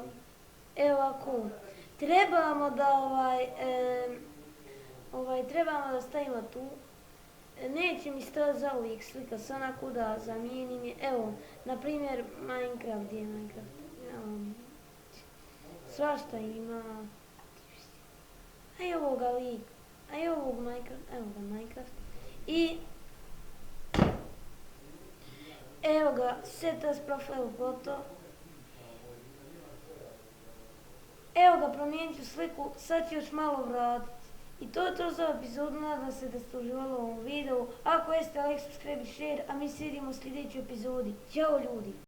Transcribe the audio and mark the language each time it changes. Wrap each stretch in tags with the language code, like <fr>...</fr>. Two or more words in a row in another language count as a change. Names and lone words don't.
<bs>Evo ovako, trebamo da stavimo tu, neće mi stojati za uvijek slika, sad onako da zamijenim je, evo, na primjer Minecraft, gdje je Minecraft, svašta ima. A i ovoga lika, a i ovog Minecraft, evo ga Minecraft. I evo ga,</bs> <en>set as profile photo.</en> <bs>Evo ga, promijenit ću sliku, sad ću još malo vratiti. I to je to za epizodu, nadam se da ste uživali u ovom videu. Ako jeste,</bs> <en>like, subscribe</en> <bs>i share, a mi se vidimo u sljedećoj epizodi. Ćao ljudi!</bs>